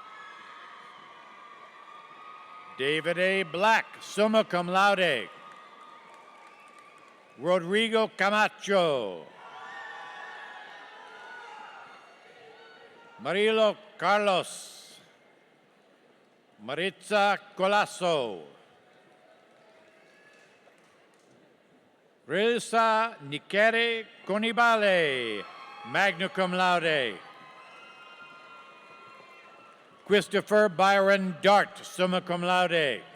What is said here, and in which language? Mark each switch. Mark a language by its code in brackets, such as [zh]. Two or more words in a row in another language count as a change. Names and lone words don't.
[en] David A. Black, [la] summa cum laude. [en] Rodrigo Camacho. Marilo Carlos. Maritza Colasso. Rilsa Nikere Conibale, [la] magna cum laude. [en] Christopher Byron Dart, [la] summa cum laude.